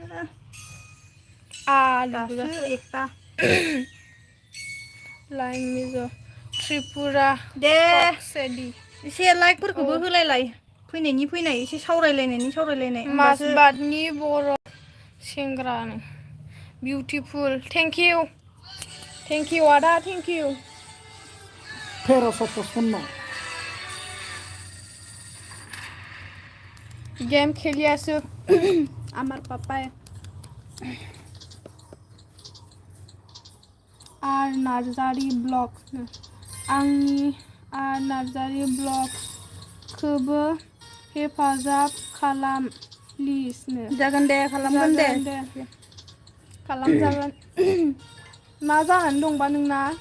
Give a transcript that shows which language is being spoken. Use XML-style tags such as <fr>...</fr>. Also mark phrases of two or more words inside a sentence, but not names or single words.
<brx>आलु दासो एकथा। लाइन मिज' त्रिपुरा दे सेदि एसे लाइकफोरखौबो होलायलाय फैनाय एसे सावरायलायनाय होमबासो। माजबातनि बर' सेंग्रानो</brx> <en>Beautiful. Thank you. Thank you, Ada. Thank you. Pero</en> <as>Game খেলি আছো আমার পাপায় আর</as> <brx>नार्जारि ब्लग आंनि आर नार्जारि ब्लगखौबो हेफाजाब खालाम प्लिज नो जागोन दे खालामगोन दे खालामजागोन मा जानानै दंबा नोंना</brx>